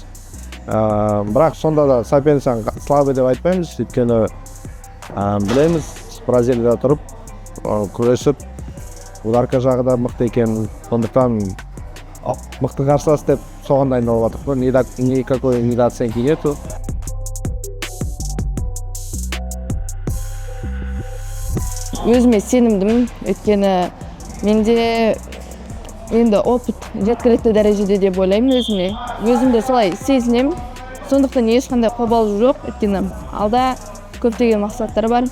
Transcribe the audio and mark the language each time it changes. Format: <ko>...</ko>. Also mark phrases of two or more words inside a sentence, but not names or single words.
<kk>Бірақ сонда да</kk> <ru>соперницаны слабый</ru> <kk>деп айтпаймыз, өйткені білеміз, Бразилияда тұрып, күресіп, ударка жағы да мықты екен. Сондықтан мықты қарсылас деп соған дайындалып жатырмыз.</kk> <ru>Никакой недооценки нету.</ru> <kk>Өзіме сенімдімін, өйткені менде енді опыт жеткілікті дәрежеде деп ойлаймын өзіме. Өзімді солай сезінемін. Сондықтан ешқандай қобалжу жоқ, өйткені алда көптеген мақсаттар бар.</kk>